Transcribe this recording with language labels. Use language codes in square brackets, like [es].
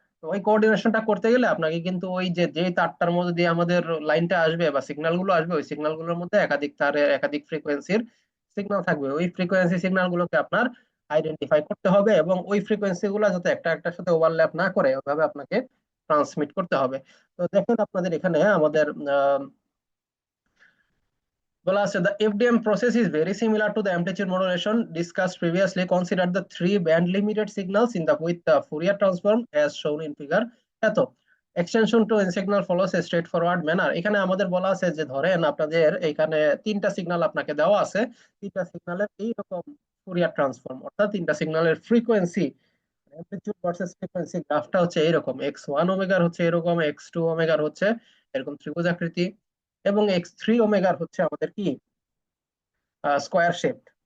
[bn] তো ওই কোঅর্ডিনেশনটা করতে গেলে আপনাকে কিন্তু ওই যে যেই তারটার মধ্যে দিয়ে আমাদের লাইনটা আসবে বা সিগন্যাল গুলো আসবে, ওই সিগন্যাল গুলোর মধ্যে একাধিক তারের একাধিক ফ্রিকোয়েন্সির সিগন্যাল থাকবে। ওই ফ্রিকোয়েন্সি সিগন্যাল গুলোকে আপনার আইডেন্টিফাই করতে হবে, এবং ওই ফ্রিকোয়েন্সি গুলো যাতে একটা একটার সাথে ওভারল্যাপ না করে ওইভাবে আপনাকে ট্রান্সমিট করতে হবে। তো দেখেন আপনাদের এখানে আমাদের বলা আছে, [en] the FDM process is very similar to the amplitude modulation discussed previously. Consider the three band limited signals in the with the Fourier transform as shown in figure এত। Extension to N signal follows a straightforward manner. [bn] এখানে আমাদের বলা আছে যে ধরেন আপনাদের এখানে তিনটা সিগন্যাল আপনাকে দেওয়া আছে, তিনটা সিগন্যালের এইরকম ফুরিয়ার ট্রান্সফর্ম, অর্থাৎ তিনটা সিগন্যালের ফ্রিকোয়েন্সি, অ্যামপ্লিটিউড ভার্সেস ফ্রিকোয়েন্সি গ্রাফটা এরকম, এক্স ওয়ান ওমেগার এরকম, এক্স টু ওমেগার এরকম ত্রিভুজ আকৃতি, এবং এক্স থ্রি ওমেগার আমাদের কি স্কোয়ার শেপ।